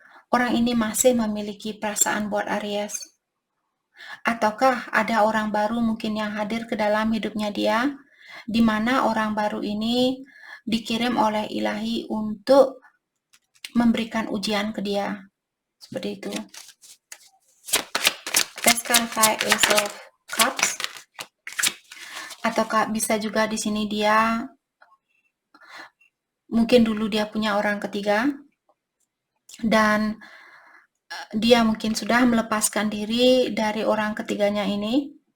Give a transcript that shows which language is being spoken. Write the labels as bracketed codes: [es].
[id] Orang ini masih memiliki perasaan buat Aries. Ataukah ada orang baru mungkin yang hadir ke dalam hidupnya dia, di mana orang baru ini dikirim oleh Ilahi untuk memberikan ujian ke dia. Seperti itu. [en] Let's clarify Ace of Cups. [id] Ataukah bisa juga di sini dia mungkin dulu dia punya orang ketiga dan dia mungkin sudah melepaskan diri dari orang ketiganya ini.